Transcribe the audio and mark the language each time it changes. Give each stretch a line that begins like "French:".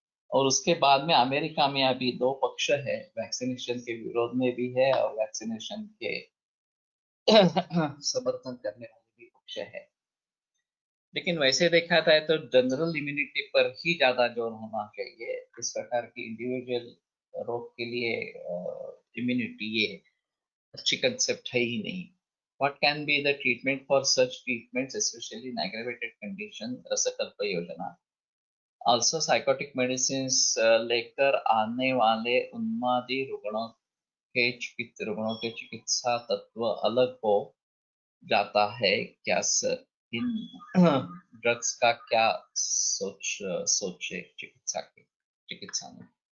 Hindi: और उसके बाद में अमेरिका में अभी दो पक्ष है, वैक्सीनेशन के विरोध में भी है और वैक्सीनेशन के समर्थन करने वाले भी पक्ष है। लेकिन वैसे देखा जाए तो जनरल इम्यूनिटी पर ही ज्यादा जोर होना चाहिए। इस प्रकार की इंडिविजुअल रोग के लिए इम्यूनिटी ये अच्छी कंसेप्ट है ही नहीं।
English: What can be the treatment for such treatments, especially in aggravated condition?
Hindi: रसकल्प योजना।
English: Also psychotic medicines
Hindi: लेकर आने वाले उन्मादी रुग्णों के चिकित्सा तत्व अलग हो जाता है क्या सर? इन ड्रग्स का क्या सोचे चिकित्सा में?